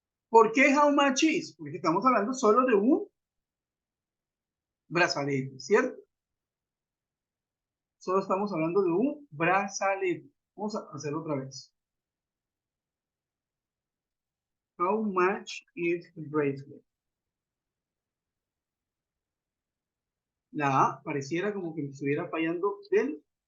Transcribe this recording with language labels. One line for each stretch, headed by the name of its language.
Spanish: ¿Por qué how much is? Porque estamos hablando solo de un brazalete, ¿cierto? Solo estamos hablando de un brazalete. Vamos a hacerlo otra vez.
English: How much is the bracelet?
Spanish: La A pareciera como que me estuviera fallando del